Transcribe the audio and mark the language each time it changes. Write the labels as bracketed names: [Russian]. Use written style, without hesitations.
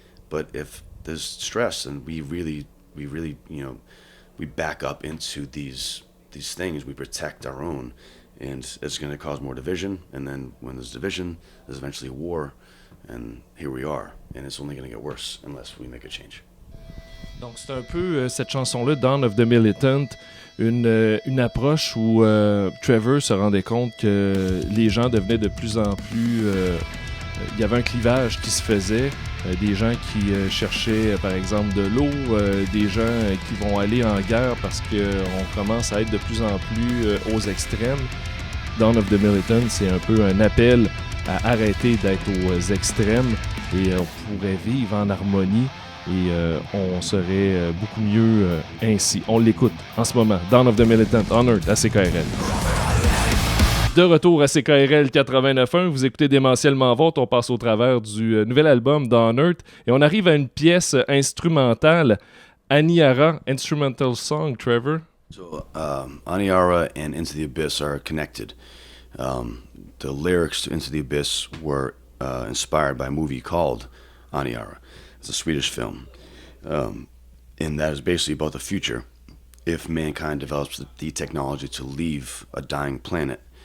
[English] But if there's stress, then we really, we back up into these things. We protect our own, and it's going to cause more division. And then when there's division, there's eventually a war, and here we are. And it's only going to get worse unless we make a change. [French] Donc c'est un peu cette chanson-là, Dawn of the Militant, une approche où Trevor se rendait compte que les gens devenaient de plus en plus... il y avait un clivage qui se faisait, des gens qui cherchaient par exemple de l'eau, des gens qui vont aller en guerre parce qu'on commence à être de plus en plus aux extrêmes. Dawn of the Militant, c'est un peu un appel à arrêter d'être aux extrêmes et on pourrait vivre en harmonie et on serait beaucoup mieux ainsi. On l'écoute en ce moment, Dawn of the Militant, Unearth à CKRL. De retour à CKRL 89.1, vous écoutez Démentiellement Vôtre, on passe au travers du nouvel album d'Unearth et on arrive à une pièce instrumentale, Aniara, [English] instrumental song, [French] Trevor. [English] So Aniara and Into the Abyss are connected. The lyrics to Into the Abyss were inspired by a movie called Aniara. It's a Swedish film, and that is basically about the future if mankind develops the technology to leave a dying planet.